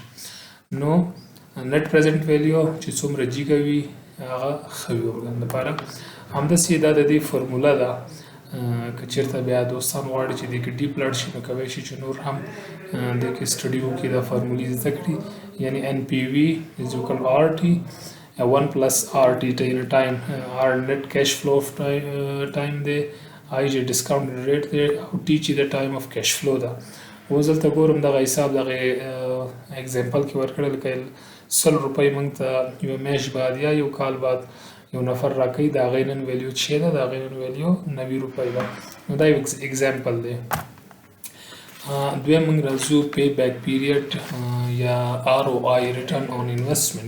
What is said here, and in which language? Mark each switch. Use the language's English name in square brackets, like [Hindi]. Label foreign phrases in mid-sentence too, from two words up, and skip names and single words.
[Pashto] نو [English] net present value [Pashto] چې څومره جګه وي هغه ښه وي ارګان لپاره. همداسې دا د دې فارموله ده. که چېرته بیا دوستان غواړي چې دې کې ډیپ لاړ شي، نو کولی شي چې نور هم دې کې سټډي وکړي، دا فارمولې زده کړي. [English] یعنې NPV is equal RT 1 plus RT time R net cash flow of time دی، I چې discounted rate [Pashto] دی، او [English] T [Pashto] چې د [English] time of cash flow ده. [Pashto] اوس دلته ګورم دغه حساب دغه اگزامپل کې ورکړی، لکه 100 روپۍ موږ ته یو میاشت بعد یا یو کال بعد یو نفر راکوي، د هغې نن ویلیو څه ده، د هغې نن ویلیو 90 روپۍ ده. نو دا یو اگزامپل دی. دویم موږ راځو [English] payback period [Pashto] یا ROI [English] return on investment.